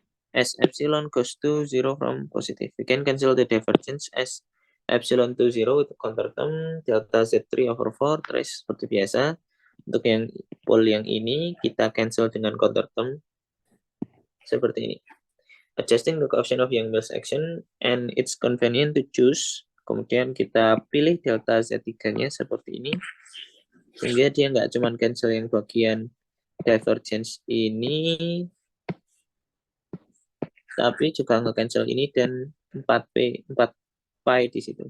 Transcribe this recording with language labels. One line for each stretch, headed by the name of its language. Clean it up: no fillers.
English: As epsilon goes to 0 from positive, we can cancel the divergence as epsilon to 0 with counter term delta Z3 over 4 trace
Indonesian: seperti biasa. Untuk yang pole yang ini kita cancel dengan counter term seperti ini.
English: Adjusting the coefficient of Yang-Mills action and it's convenient to choose.
Indonesian: Kemudian kita pilih delta Z3-nya seperti ini. Sehingga dia nggak cuma cancel yang bagian divergence ini, tapi juga nge-cancel ini dan 4P, 4 pi di situ.